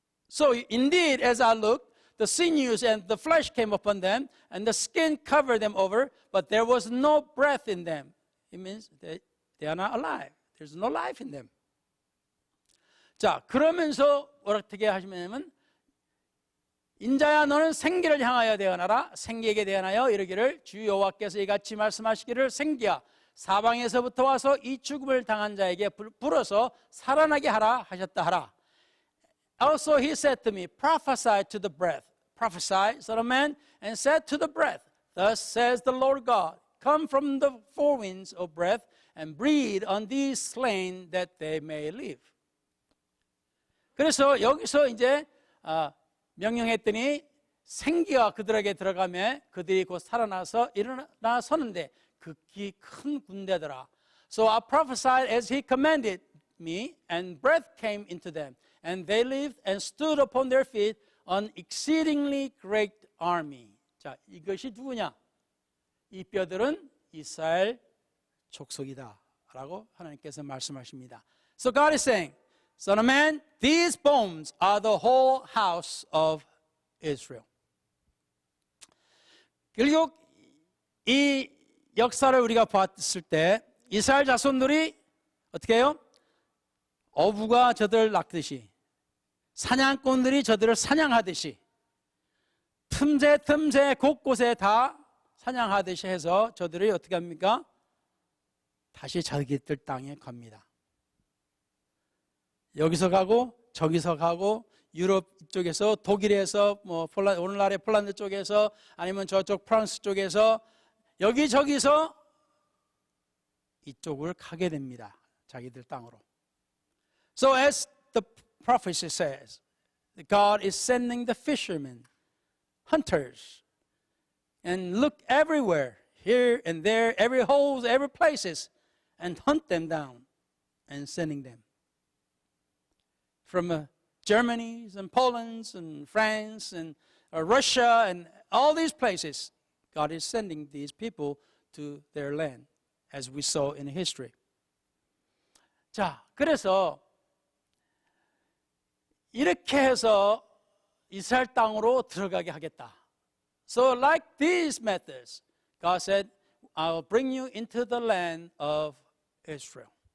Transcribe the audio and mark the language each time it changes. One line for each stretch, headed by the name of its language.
English: So indeed, as I looked, the sinews and the flesh came upon them, and the skin covered them over, but there was no breath in them. It means they are not alive. There's no life in them.
Korean: 자, 그러면서 어떻게 하시냐면 인자야 너는 생기를 향하여 대언하라. 생기에게 대언하여 이르기를 주 여호와께서 이같이 말씀하시기를 생기야 사방에서부터 와서 이 죽음을 당한 자에게 불어서 살아나게 하라 하셨다 하라.
English: Also he said to me, prophesy to the breath. Prophesy, son of man, and said to the breath, thus says the Lord God, come from the four winds of breath and breathe on these slain that they may live.
Korean: 그래서 여기서 이제 명령했더니 생기가 그들에게 들어가며 그들이 곧 살아나서 일어나 서는데 극히 큰 군대더라.
English: So I prophesied as he commanded me, and breath came into them, and they lived and stood upon their feet, an exceedingly great army.
Korean: 자, 이것이 누구냐? 이 뼈들은 이스라엘 족속이다라고 하나님께서 말씀하십니다.
English: So God is saying, Son of man, these bones are the whole house of Israel.
Korean: 결국 이 역사를 우리가 봤을 때 이스라엘 자손들이 어떻게 해요? 어부가 저들을 낚듯이 사냥꾼들이 저들을 사냥하듯이 틈새 곳곳에 다 사냥하듯이 해서 저들이 어떻게 합니까? 다시 자기들 땅에 갑니다. 여기서 가고 저기서 가고 유럽 쪽에서 독일에서 뭐 오늘날의 폴란드 쪽에서 아니면 저쪽 프랑스 쪽에서 여기저기서 이쪽을 가게 됩니다. 자기들 땅으로.
English: So as the prophecy says, God is sending the fishermen, hunters, and look everywhere, here and there, every hole, every places, and hunt them down and sending them. From Germany and Poland and France and Russia and all these places, God is sending these people to their land, as we saw in history.
Korean: 자, 그래서 이렇게 해서 이스라엘 땅으로 들어가게 하겠다.
English: So like these methods, God said, I will bring you into the land of Israel.